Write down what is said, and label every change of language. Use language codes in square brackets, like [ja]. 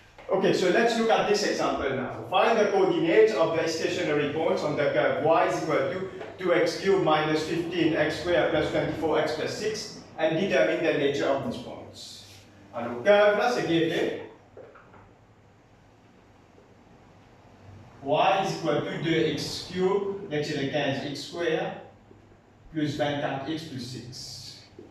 [en] Okay, so let's look at this example now. Find the coordinates of the stationary points on the curve y is equal to 2x cubed minus 15x squared plus 24x plus 6 and determine the nature of these points. [fr] Alors, curve là, c'est given. [en] Y is equal to 2x cubed, let's say 15x squared plus 24x plus 6.